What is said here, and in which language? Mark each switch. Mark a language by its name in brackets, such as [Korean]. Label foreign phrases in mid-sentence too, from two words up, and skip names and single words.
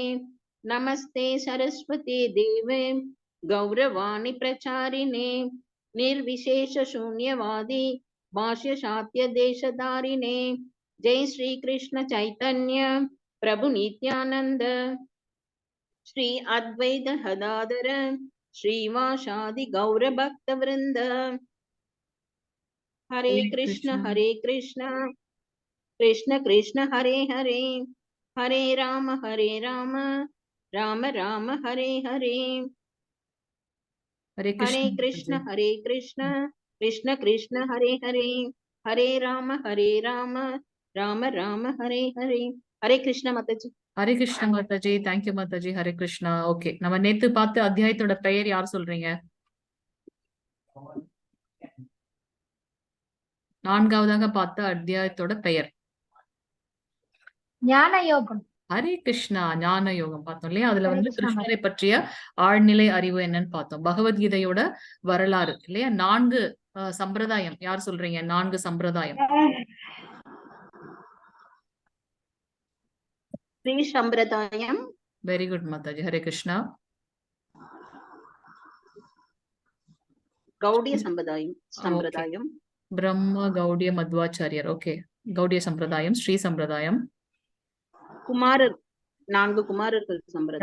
[Sanskrit] नमस्ते सरस्वती देवे गौरवाणी प्रचारिणे निर्विशेष शून्यवादी भाष्य शाक्य देशधारिणे. जय श्री कृष्ण चैतन्य प्रभु नित्यानंद श्री अद्वैत गदाधर श्रीवासादि गौर भक्त वृंद. हरे कृष्ण कृष्ण कृष्ण हरे हरे हरे राम राम राम हरे हरे. हरे हरे कृष्ण कृष्ण कृष्ण हरे हरे हरे राम राम राम हरे हरे. [Hindi] हरे कृष्ण माताजी. [Tamil] ஹரே கிருஷ்ணா மாதாஜி. தேங்க்யூ மாதாஜி. ஹரே கிருஷ்ணா. ஓகே, நம்ம நேத்து பார்த்த அத்தியாயத்தோட பெயர் யார் சொல்றீங்க? 4வது பார்த்த அத்தியாயத்தோட பெயர் ஞான யோகம். ஹரே கிருஷ்ணா. ஞான யோகம் பார்த்தோம் இல்லையா? அதுல கிருஷ்ணரை பற்றிய ஆழ்நிலை அறிவு என்னன்னு பார்த்தோம். பகவத்கீதையோட வரலாறு இல்லையா? 4 சம்பிரதாயம் யார் சொல்றீங்க? 4 சம்பிரதாயம். ஸ்ரீ சம்பிரதாயம். [English] very good [Tamil] மாதாஜி. ஹரே கிருஷ்ணா. கௌடீய சம்பிரதாயம் பிரம்ம கௌடீய மத்வாச்சாரியர். ஓகே, கௌடீய சம்பிரதாயம். ஸ்ரீ சம்பிரதாயம் குமார 4 குமாரர்கள் சம்பிரதாயம்.